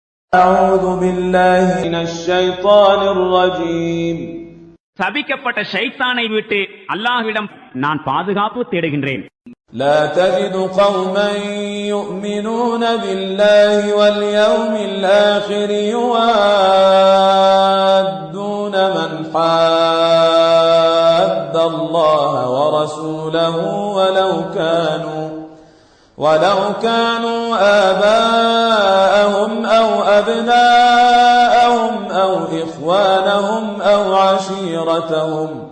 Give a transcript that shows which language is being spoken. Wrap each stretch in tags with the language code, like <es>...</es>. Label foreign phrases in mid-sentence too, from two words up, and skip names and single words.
<ar>أعوذ بالله من الشيطان الرجيم.</ar> <ta>சபிக்கப்பட்ட ஷைத்தானை விட்டு அல்லாஹ்விடம் நான் பாதுகாப்பு தேடுகின்றேன்.</ta> <ar>لا تجد قوما يؤمنون بالله واليوم الآخر يوادون من حاد الله ورسوله ولو كانوا آباءهم أو أبناءهم أو إخوانهم أو عشيرتهم</ar>